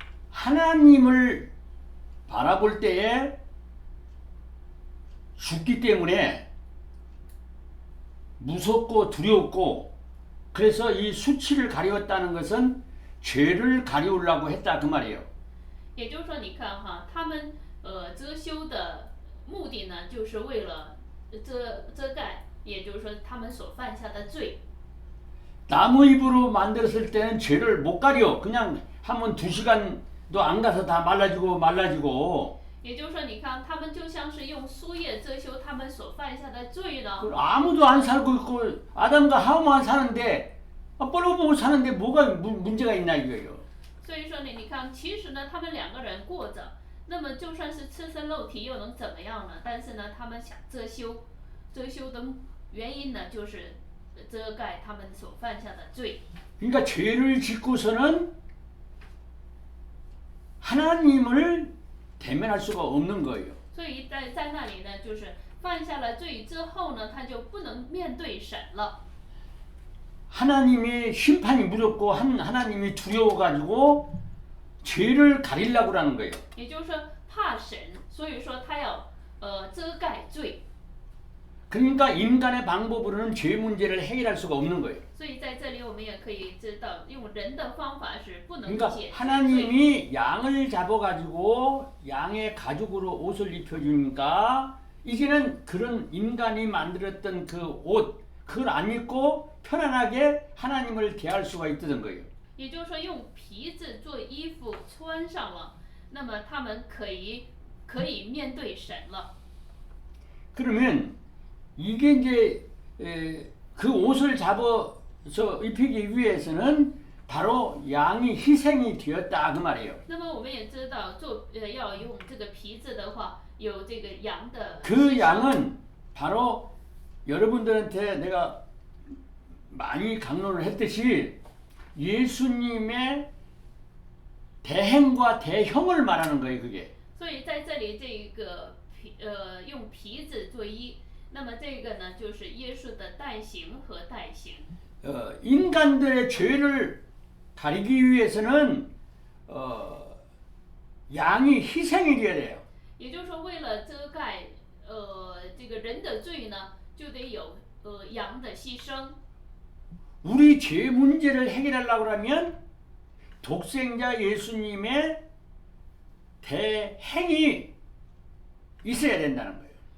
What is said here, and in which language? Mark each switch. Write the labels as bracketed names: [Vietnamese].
[Korean] 하나님을 바라볼 때에 죽기 때문에 무섭고 두렵고 그래서 이 수치를 가리웠다는 것은 죄를 가리우려고 했다 그 말이에요. [Chinese] 也就是说，你看哈，他们遮羞的目的呢，就是为了遮盖，也就是说他们所犯下的罪。 [Korean] 나무 잎으로 만들었을 때는 죄를 못 가려. 그냥 하면 2시간도 안 가서 다 말라지고. [Chinese] 也就是说，你看他们就像是用树叶遮羞他们所犯下的罪呢。 [Korean] 아무도 안 살고 있고 아담과 하와만 사는데 뻘거벗고 사는데 뭐가 문제가 있나 이거예요. [Chinese] 所以说呢，你看，其实呢，他们两个人过着，那么就算是赤身露体又能怎么样呢？但是呢，他们想遮羞的原因呢，就是遮盖他们所犯下的罪。 [Korean] 그러니까 죄를 짓고서는 하나님을 대면할 수가 없는 거예요. [Chinese] 所以在那里呢，就是犯下了罪之后呢，他就不能面对神了。 [Korean] 하나님의 심판이 무섭고 하나님이 두려워가지고 죄를 가리려고 하는 거예요. [Chinese] 也就是说，怕神，所以说他要遮盖罪。 [Korean] 그러니까 인간의 방법으로는 죄 문제를 해결할 수가 없는 거예요. [Chinese] 所以在这里我们也可以知道，用人的方法是不能 [Korean] 그러니까 [Chinese] 解决罪。 [Korean] 하나님이 양을 잡아가지고 양의 가죽으로 옷을 입혀주니까 이제는 그런 인간이 만들었던 그 옷, 그걸 안 입고 편안하게 하나님을 대할 수가 있다는 거예요. [Chinese] 也就是说，用皮子做衣服穿上了，那么他们可以面对神了。 [Korean] 그러면 이게 이제 그 옷을 잡아서 입히기 위해서는 바로 양이 희생이 되었다 그 말이에요. [Chinese] 那么我们也知道，要用这个皮子的话，有这个羊的。 [Korean] 그 양은 바로 여러분들한테 내가 많이 강론을 했듯이 예수님의 대행과 대형을 말하는 거예요, 그게. [Chinese] 所以在这里，这个用皮子做衣，那么这个呢，就是耶稣的代行和代行。 [Korean] 인간들의 죄를 가리기 위해서는 양이 희생이 돼야 돼요. [Chinese] 也就是说，为了遮盖这个人的罪呢，就得有羊的牺牲。 [Korean] 우리 죄 문제를 해결하려고 하면 독생자 예수님의 대행이 있어야 된다는 거예요.